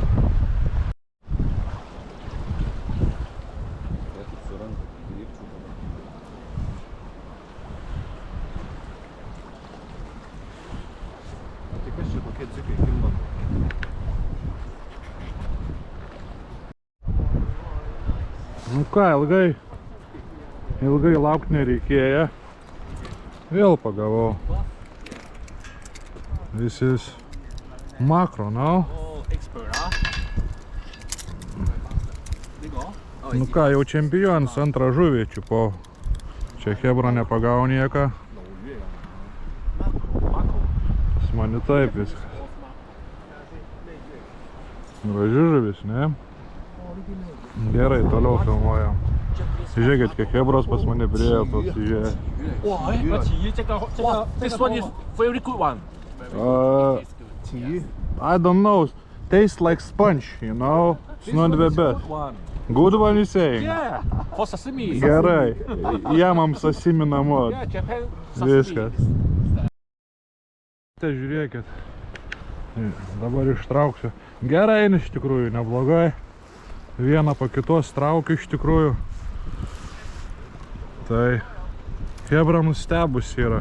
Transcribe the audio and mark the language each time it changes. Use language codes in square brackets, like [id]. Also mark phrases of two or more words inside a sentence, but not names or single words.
[lt] Tai kas čia kokie dzikai kimba? Nu ką, ilgai laukti nereikėjo. Vėl pagavau. [en] This is macro, no? Oh, expert, [lt] Nu ką, jau čempionas, antrą žuvį čiupau. Čia hebra nepagavo nieką. Pas mani taip viskas. Graži žuvis, ne? Gerai, toliau filmuojam. Žiūrėkit, kiek hebros pas mane priėjo pasižiūrėjo. [en] This one is very good one. I don't know. Tastes like sponge, you know? It's not the best. Good one you saying? Yeah, for sashimi. [lt] Gerai. Jamam sashimi namo. [en] Yeah, Japan sashimi. [lt] Viskas. Žiūrėkit. Dabar ištrauksiu. Gerai, iš tikrųjų, neblogai. Vieną po kitos traukiu iš tikrųjų. Tai hebra nustebus yra.